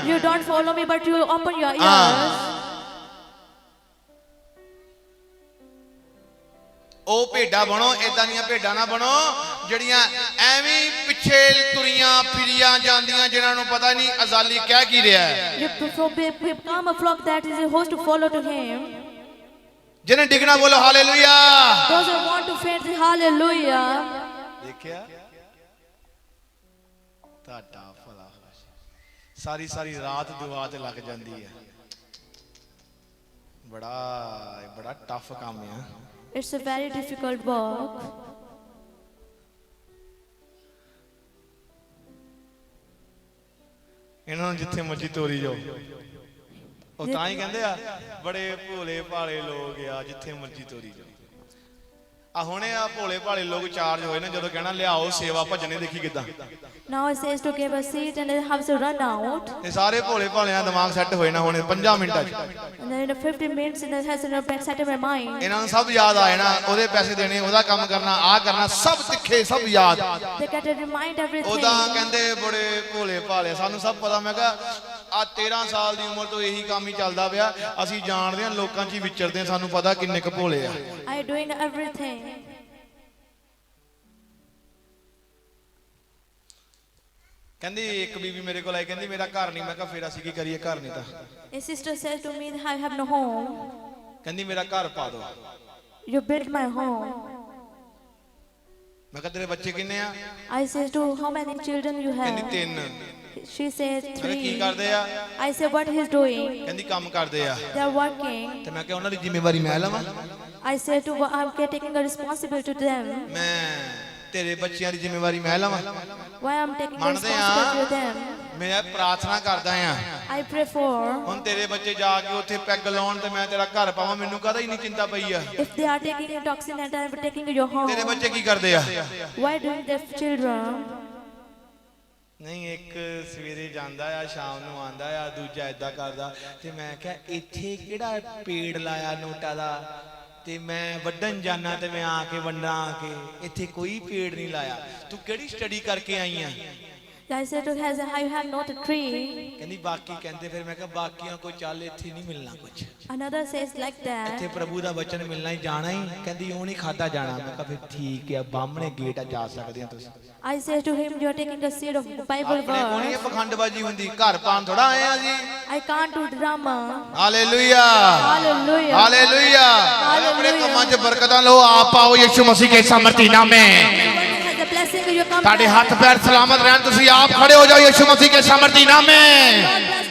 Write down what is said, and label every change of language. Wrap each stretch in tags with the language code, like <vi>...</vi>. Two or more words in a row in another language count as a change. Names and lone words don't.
<en>You don't follow me, but you open your</en> <hi>हाँ।</hi> <en>ears.</en> <pa>ਉਹ ਭੇਡਾਂ ਬਣੋ, ਏਦਾਂ ਦੀਆਂ ਭੇਡਾਂ ਨਾ ਬਣੋ ਜਿਹੜੀਆਂ ਐਵੇਂ ਪਿੱਛੇ ਤੁਰੀਆਂ ਫਿਰੀਆਂ ਜਾਂਦੀਆਂ ਜਿਨ੍ਹਾਂ ਨੂੰ ਪਤਾ ਨਹੀਂ ਅਜ਼ਾਲੀ ਕਹਿ ਕੀ ਰਿਹਾ ਹੈ।</pa> <en>You become a flock that is supposed to follow to him.</en> <pa>ਜਿਹਨੇ ਡਿਗਣਾ ਬੋਲੋ ਹਾਲੇਲੂਇਆ।</pa> <en>Those who want to faint say hallelujah.</en> <pa>ਦੇਖਿਆ ਤੁਹਾਡਾ ਭਲਾ ਸਾਰੀ ਸਾਰੀ ਰਾਤ ਦੁਆ ਤੇ ਲੱਗ ਜਾਂਦੀ ਹੈ। ਬੜਾ ਟਫ ਕੰਮ ਹੈ।</pa> <en>It's a very difficult work.</en> <pa>ਇਹਨਾਂ ਨੂੰ ਜਿੱਥੇ ਮਰਜੀ ਤੋਰੀ ਜਾਓ, ਉਹ ਤਾਂ ਹੀ ਕਹਿੰਦੇ ਆ ਬੜੇ ਭੋਲੇ ਭਾਲੇ ਲੋਕ ਆ, ਜਿੱਥੇ ਮਰਜੀ ਤੋਰੀ ਜਾਓ। ਆ ਹੁਣੇ ਆ ਭੋਲੇ ਭਾਲੇ ਲੋਕ ਚਾਰਜ ਹੋਏ ਨੇ ਜਦੋਂ ਕਹਿਣਾ ਲਿਆਓ ਸੇਵਾ ਭਜਨੇ, ਦੇਖੀ ਕਿਦਾਂ।</pa> <en>Now it says to give a seat and they have to run out.</en> <pa>ਇਹ ਸਾਰੇ ਭੋਲੇ ਭਾਲਿਆਂ ਦਾ ਦਿਮਾਗ ਸੈੱਟ ਹੋਏ ਨਾ ਹੁਣੇ 5 ਮਿੰਟਾਂ 'ਚ।</pa> <en>And then in 15 minutes it has to set in my mind.</en> <pa>ਇਹਨਾਂ ਨੂੰ ਸਭ ਯਾਦ ਆ ਜਾਣਾ, ਉਹਦੇ ਪੈਸੇ ਦੇਣੇ, ਉਹਦਾ ਕੰਮ ਕਰਨਾ, ਆਹ ਕਰਨਾ, ਸਭ ਤਿੱਖੇ, ਸਭ ਯਾਦ।</pa> <en>They get to remind everything.</en> <pa>ਉਦਾਂ ਕਹਿੰਦੇ ਬੜੇ ਭੋਲੇ ਭਾਲੇ, ਸਾਨੂੰ ਸਭ ਪਤਾ। ਮੈਂ ਕਿਹਾ ਆ 13 ਸਾਲ ਦੀ ਉਮਰ ਤੋਂ ਇਹੀ ਕੰਮ ਹੀ ਚੱਲਦਾ ਪਿਆ, ਅਸੀਂ ਜਾਣਦੇ ਹਾਂ, ਲੋਕਾਂ 'ਚ ਹੀ ਵਿਚਰਦੇ ਹਾਂ, ਸਾਨੂੰ ਪਤਾ ਕਿੰਨੇ ਕੁ ਭੋਲੇ ਆ।</pa> <en>I doing everything.</en> <pa>ਕਹਿੰਦੀ ਇੱਕ ਬੀਬੀ ਮੇਰੇ ਕੋਲ ਆਈ ਕਹਿੰਦੀ ਮੇਰਾ ਘਰ ਨਹੀਂ। ਮੈਂ ਕਿਹਾ ਫਿਰ ਅਸੀਂ ਕੀ ਕਰੀਏ, ਘਰ ਨਹੀਂ ਤਾਂ।</pa> <en>A sister said to me, I have no home.</en> <pa>ਕਹਿੰਦੀ ਮੇਰਾ ਘਰ ਪਾ ਦੋ।</pa> <en>You built my home.</en> <pa>ਮੈਂ ਕਿਹਾ ਤੇਰੇ ਬੱਚੇ ਕਿੰਨੇ ਆ?</pa> <en>I said to how many children you</en> <pa>ਕਹਿੰਦੀ</pa> <en>have?</en> <pa>3।</pa> <en>She said</en> <pa>ਮੈਂ ਕਿਹਾ ਕੀ</pa> <en>3.</en> <pa>ਕਰਦੇ ਆ?</pa> <en>I said what he's doing.</en> <pa>ਕਹਿੰਦੀ ਕੰਮ ਕਰਦੇ ਆ।</pa> <en>They are working.</en> <pa>ਤੇ ਮੈਂ ਕਿਹਾ ਉਹਨਾਂ ਦੀ ਜ਼ਿੰਮੇਵਾਰੀ ਮੈਂ ਲਵਾਂ?</pa> <en>I said to I'm taking a responsibility to them.</en> <pa>ਮੈਂ ਤੇਰੇ ਬੱਚਿਆਂ ਦੀ ਜ਼ਿੰਮੇਵਾਰੀ ਮੈਂ ਲਵਾਂ?</pa> <en>Why I'm taking a</en> <pa>ਮੰਨਦੇ</pa> <en>responsibility to</en> <pa>ਆ,</pa> <en>them?</en> <pa>ਮੈਂ ਪ੍ਰਾਰਥਨਾ ਕਰਦਾ ਆ</pa> <en>I pray for.</en> <pa>ਹੁਣ ਤੇਰੇ ਬੱਚੇ ਜਾ ਕੇ ਉੱਥੇ ਪੈਗ ਲਾਉਣ ਤੇ ਮੈਂ ਤੇਰਾ ਘਰ ਪਾਵਾਂ, ਮੈਨੂੰ ਕਾਹਦਾ ਹੀ ਨਹੀਂ ਚਿੰਤਾ ਪਈ ਆ।</pa> <en>If they are taking a toxin and I'm taking your home,</en> <pa>ਤੇਰੇ ਬੱਚੇ ਕੀ ਕਰਦੇ ਆ?</pa> <en>why doing their children?</en> <pa>ਨਹੀਂ ਇੱਕ ਸਵੇਰੇ ਜਾਂਦਾ ਆ, ਸ਼ਾਮ ਨੂੰ ਆਂਦਾ ਆ, ਦੂਜਾ ਏਦਾਂ ਕਰਦਾ। ਤੇ ਮੈਂ ਕਿਹਾ ਇੱਥੇ ਕਿਹੜਾ ਪੇੜ ਲਾਇਆ ਨੋਟਾ ਦਾ, ਤੇ ਮੈਂ ਵੱਢਣ ਜਾਣਾ ਤੇ ਮੈਂ ਆ ਕੇ ਵੰਡਾਂ ਆ ਕੇ, ਇੱਥੇ ਕੋਈ ਪੇੜ ਨਹੀਂ ਲਾਇਆ। ਤੂੰ ਕਿਹੜੀ ਸਟੱਡੀ ਕਰਕੇ ਆਈ ਆ?</pa> <en>I said to her, I have not a tree.</en> <pa>ਕਹਿੰਦੀ ਬਾਕੀ ਕਹਿੰਦੇ। ਫਿਰ ਮੈਂ ਕਿਹਾ ਬਾਕੀਆਂ ਕੋ ਚੱਲ, ਇੱਥੇ ਨਹੀਂ ਮਿਲਣਾ ਕੁਝ,</pa> <en>Another says like that.</en> <pa>ਇੱਥੇ ਪ੍ਰਭੂ ਦਾ ਵਚਨ ਮਿਲਣਾ ਹੀ ਜਾਣਾ ਹੀ। ਕਹਿੰਦੀ ਉਹ ਨਹੀਂ ਖਾਦਾ ਜਾਣਾ। ਮੈਂ ਕਿਹਾ ਫਿਰ ਠੀਕ ਆ, ਬਾਹਮਣੇ ਗੇਟ ਆ, ਜਾ ਸਕਦੇ ਆ ਤੁਸੀਂ।</pa> <en>I said to him, you are taking a seed of Bible</en> <pa>ਆਪਣੇ ਕੋਲ ਨਹੀਂ ਇਹ</pa> <en>verse.</en> <pa>ਪਖੰਡਬਾਜ਼ੀ ਹੁੰਦੀ, ਘਰ ਪਾਣ ਥੋੜਾ ਆਏ ਆ ਜੀ।</pa> <en>I can't do drama.</en> <pa>ਹਾਲੇਲੂਇਆ,</pa> <en>Hallelujah.</en> <pa>ਹਾਲੇਲੂਇਆ। ਆਪਣੇ ਕੰਮਾਂ 'ਚ ਬਰਕਤਾਂ ਲਓ, ਆਪ ਪਾਓ ਯਿਸੂ ਮਸੀਹ</pa> <hi>के समर्थी नाम में।</hi> <en>Everyone has a blessing. You come.</en> <pa>ਤੁਹਾਡੇ ਹੱਥ ਪੈਰ ਸਲਾਮਤ ਰਹਿਣ, ਤੁਸੀਂ ਆਪ ਖੜੇ ਹੋ ਜਾਓ ਯਿਸੂ ਮਸੀਹ</pa> <hi>के समर्थी नाम में।</hi>